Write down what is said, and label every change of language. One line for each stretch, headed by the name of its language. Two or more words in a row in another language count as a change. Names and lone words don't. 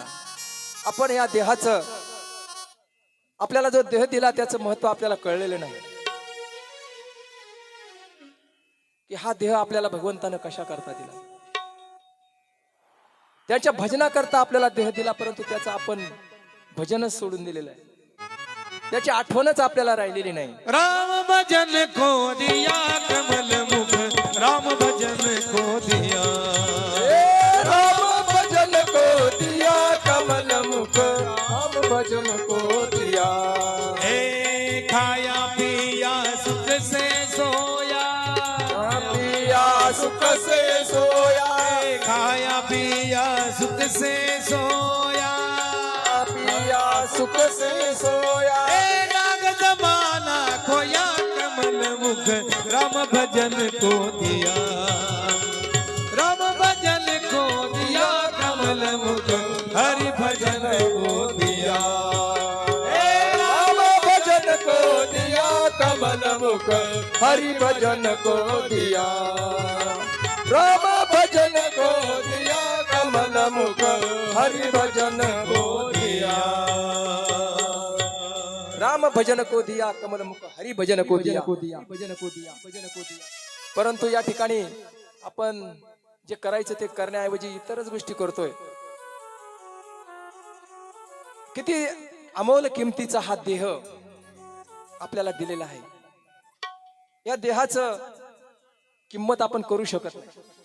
Marathi: आपण या देहाचं, आपल्याला जो देह दिला त्याचं महत्व आपल्याला कळलेलं नाही, की हा देह आपल्याला भगवंतानं कशा करता दिला. त्याच्या भजनाकरता आपल्याला देह दिला, परंतु त्याचं आपण भजनच सोडून दिलेलं आहे, त्याची आठवणच आपल्याला राहिलेली नाही.
Hindi: राम भजन को दिया कमल मुख, राम भजन को दिया, राम भजन को दिया कमल मुख, राम भजन को दिया. हे खाया पिया सुख से सोया, पिया सुख से सोया, खाया पिया सुख से सोया, पिया सुख से सोया. नाग जमाना खोया कमल मुख राम भजन को दिया, राम भजन को दिया कमल मुख हरि भजन को दिया। राम भजन को दिया कमल मुख हरि भजन को दिया, राम भजन को दिया कमल मुख हरि भजन को दिया। राम भजन को दिया कमल मुख हरी भजन को दिया, भजन को दिया, भजन को दिया।
Marathi: परंतु या ठिकाणी आपण जे करायचं ते करण्याऐवजी इतरच गोष्टी करतोय. किती अमोल किमतीचा हा देह आपल्याला दिलेला आहे. या देहाचं किंमत आपण करू शकत नाही.